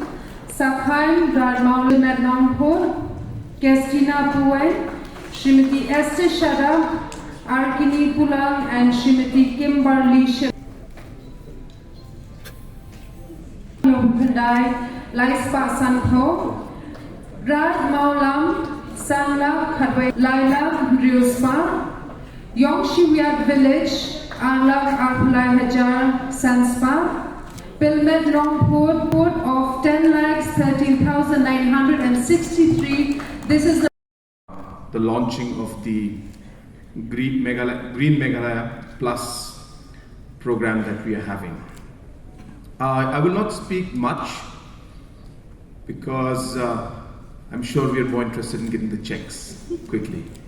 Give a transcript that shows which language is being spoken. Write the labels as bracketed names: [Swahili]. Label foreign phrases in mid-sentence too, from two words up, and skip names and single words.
[English] Sakhaim Radmaul Madnampur, Kestina Puwai, Shrimati Esther Shada, Arkini Pulang, and Shrimati Kimberly Shah. Dai, Laispa Sanho, Rad Maulam, Sanla Khadway, Laila Riuspa, Yongshi Village, Alak Arpulai Hajar, Sanspa, Pilmed Rongpur, port of 10,13,963. This is the launching of the Green Meghalaya Plus program that we are having. I will not speak much because I'm sure we are more interested in getting the checks quickly.